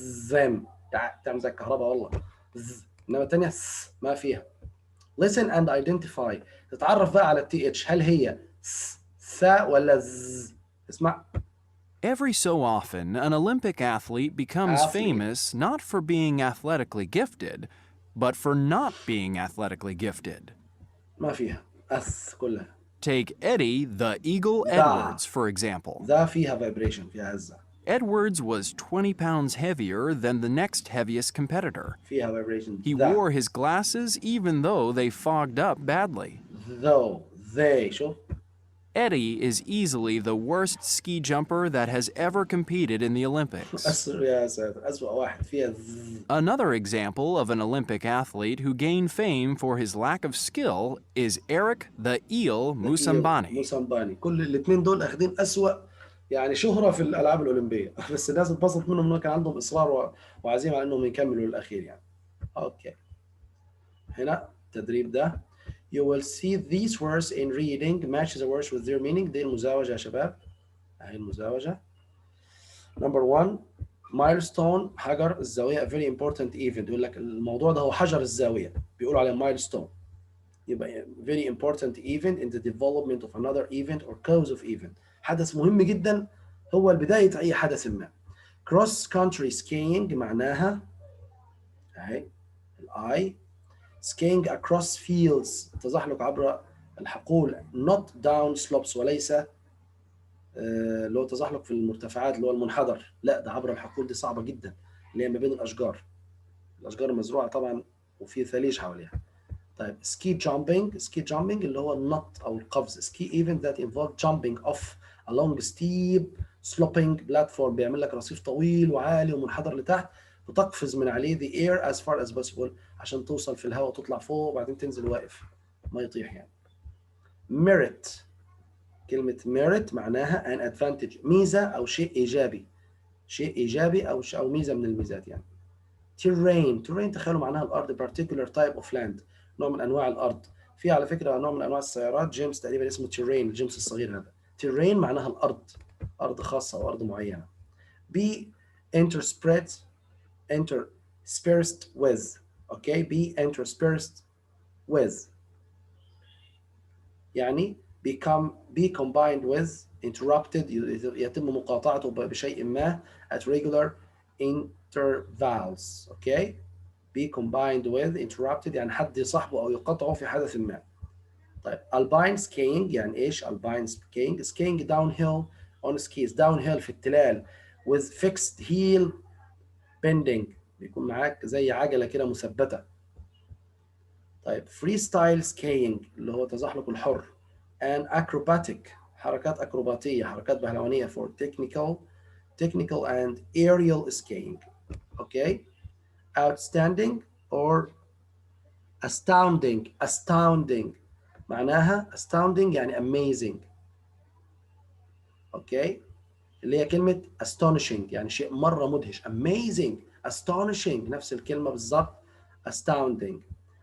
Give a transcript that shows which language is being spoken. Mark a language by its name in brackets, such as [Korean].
[Arabic] them تعمل زي الكهرباء والله. انما الثانيه ما فيها. listen and identify، تتعرف بقى على التي اتش، هل هي ث ولا ز. اسمع. [English] Every so often, an Olympic athlete becomes famous not for being athletically gifted, but for not being athletically gifted. [Arabic] ما فيها أث كلها. [English] Take Eddie the Eagle Edwards, for example. [Arabic] ذا فيها vibration، فيها هزة. [English] Edwards was 20 pounds heavier than the next heaviest competitor. [Arabic] فيها vibration. [English] He wore his glasses even though they fogged up badly. though they [Arabic] شوف. [English] Eddie is easily the worst ski jumper that has ever competed in the Olympics. [Arabic] يا ساتر، أسوأ واحد فيها [English] Another example of an Olympic athlete who gained fame for his lack of skill is Eric the Eel Musambani. [Arabic] موسمباني. كل الاثنين دول أخذين أسوأ يعني شهرة في الألعاب الأولمبية. بس الناس اتبسطت منهم إنه كان عندهم إصرار وعزيمة على إنهم يكملوا للأخير يعني. أوكي. هنا التدريب ده. [English] You will see these words in reading match the words with their meaning. [Arabic] دي المزاوجة يا شباب. أهي المزاوجة. [English] Number 1 milestone، [Arabic] حجر الزاوية. [English] A very important event، [Arabic] يقول لك الموضوع ده هو حجر الزاوية، بيقولوا عليه milestone. يبقى [English] very important event in the development of another event or cause of event. [Arabic] حدث مهم جدا، هو بداية أي حدث ما. [English] cross country skiing [Arabic] معناها اهي الاي. [English] skiing across fields [Arabic] التزحلق عبر الحقول [English] not down slopes [Arabic] وليس اللي هو التزحلق في المرتفعات اللي هو المنحدر، لا ده عبر الحقول، دي صعبة جدا اللي هي ما بين الأشجار، الأشجار المزروعة طبعا وفي ثليج حواليها. طيب ski jumping اللي هو النط أو القفز. [English] ski event that involve jumping off a long steep sloping platform [Arabic] بيعمل لك رصيف طويل وعالي ومنحدر لتحت وتقفز من عليه [English] the air as far as possible [Arabic] عشان توصل في الهواء وتطلع فوق وبعدين تنزل واقف ما يطيح يعني. merit كلمة merit معناها [English] an advantage [Arabic] ميزة أو شيء إيجابي، شيء إيجابي أو ميزة من الميزات يعني. terrain تخيلوا معناها الأرض [English] particular type of land [Arabic] نوع من أنواع الأرض. في على فكرة نوع من أنواع السيارات جيمس تقريبا اسمه terrain الجيمس الصغير هذا. terrain معناها الأرض، أرض خاصة أو أرض معينة. [English] be interspersed with okay be interspersed with يعني be combined with interrupted [Arabic] يتم مقاطعته بشيء ما [English] at regular intervals okay be combined with interrupted [Arabic] يعني حد يصاحبه أو يقاطعه في حدث ما. طيب [English] alpine skiing [Arabic] يعني إيش [English] alpine skiing downhill on skis downhill [Arabic] في التلال [English] with fixed heel bending [Arabic] بيكون معاك زي عجلة كده مثبتة. طيب [English] freestyle skiing [Arabic] اللي هو تزحلق الحر [English] and acrobatic [Arabic] حركات أكروباتية حركات بهلوانية [English] for technical and aerial skiing okay outstanding or astounding [Arabic] معناها [English] astounding يعني amazing okay [Arabic] اللي هي كلمة [English] astonishing [Arabic] يعني شيء مرة مدهش [English] amazing astonishing [Arabic] نفس الكلمة بالضبط [English] astounding.